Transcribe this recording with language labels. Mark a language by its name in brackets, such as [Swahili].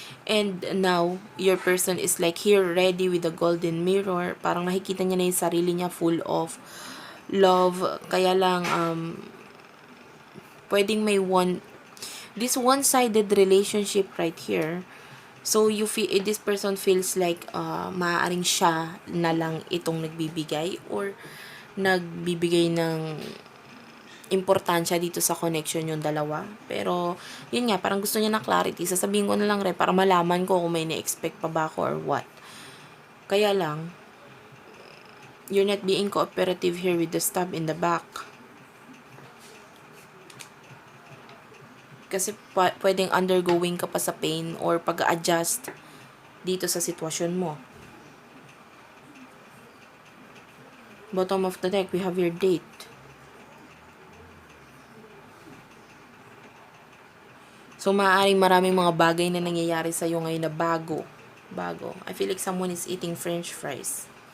[English] And now, your person is like here, ready with the golden mirror. [Filipino] Parang nakikita niya na yung sarili niya full of love. Kaya lang, pwedeng may [English] this one-sided relationship right here. So, you feel, this person feels like, [Filipino] maaaring siya na lang itong nagbibigay or nagbibigay ng importansya dito sa connection yung dalawa. Pero, yun nga, parang gusto niya na clarity. Sasabihin ko na lang rin para malaman ko kung may na-expect pa ba ako or what. Kaya lang, [English] you're not being cooperative here with the stab in the back. [Filipino] Kasi pwedeng undergoing ka pa sa pain or pag-adjust dito sa sitwasyon mo. [English] Bottom of the deck, we have your date. [Filipino] So, maaaring maraming mga bagay na nangyayari sa'yo ngayon na bago. [English] I feel like someone is eating french fries.